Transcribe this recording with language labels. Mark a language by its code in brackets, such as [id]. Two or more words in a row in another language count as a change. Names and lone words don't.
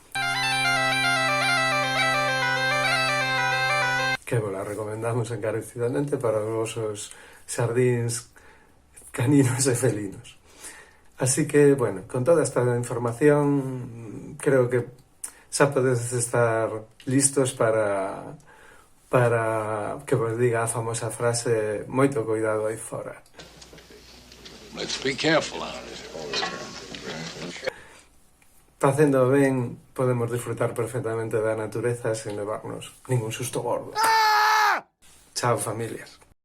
[gl] Que vos la recomendamos encarecidamente para os vosos xardíns caninos e felinos. Así que, bueno, con toda esta información, creo que xa podedes estar listos para que vos diga a famosa frase moito cuidado aí fora. [en] Let's be careful out there. [gl] Facendo ben, podemos disfrutar perfectamente da natureza sen levarnos ningún susto gordo. Chao, familias.